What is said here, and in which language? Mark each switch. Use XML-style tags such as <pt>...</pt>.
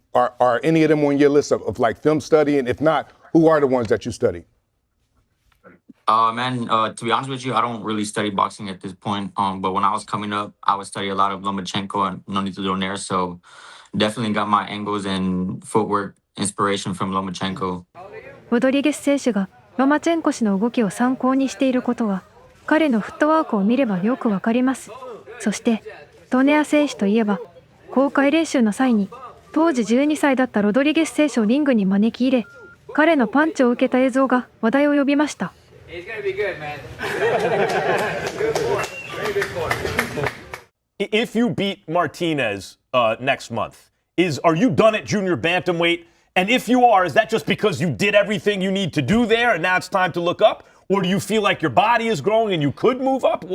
<en>Are any of them on your list of like film study? And if not, who are the ones that you study? To be honest with you, I don't really study boxing at this point. But when I was coming up, I would study a lot of Lomachenko and Nonito Donaire. So definitely got my angles and footwork inspiration from Lomachenko.</en> <ja>ロドリゲス選手がロマチェンコ氏の動きを参考にしていることは、彼のフットワークを見ればよくわかります。そして、ドネア選手といえば、公開練習の際に、当時12歳だったロドリゲス選手をリングに招き入れ、彼のパンチを受けた映像が話題を呼びました。</ja> <en>If you beat Martinez next month, are you done at junior bantamweight? And if you are, is that just because you did everything you need to do there and now it's time to look up? Or do you feel like your body is growing and you could move up?</en>